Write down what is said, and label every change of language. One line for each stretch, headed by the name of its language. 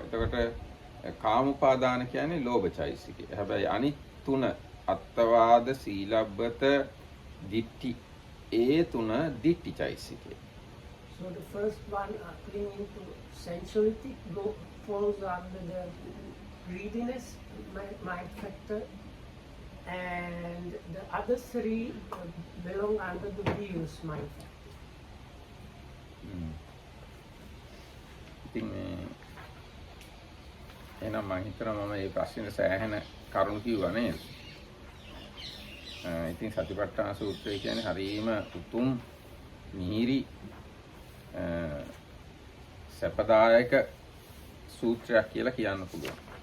Sinhala: එතකොට කාම උපාදාන කියන්නේ ලෝභ චෛතසිකය. හැබැයි අනිත් තුන අත්තවාද සීලබ්බත ditthi ඒ තුන ditthi චෛතසිකය.
English: So the first one, clinging to sensuality, falls under the greediness mind factor, and the other 3 belong under the views mind factor.
Sinhala: ඉතින් එහෙනම් මම හිතනවා මම මේ ප්‍රශ්නේ සෑහෙන කරුණු කිව්වා නේද? ඉතින් සතිපට්ඨාන සූත්‍රය කියන්නේ හරීම උතුම් මිහිරි සපදායක සූත්‍රයක් කියලා කියන්න පුළුවන්.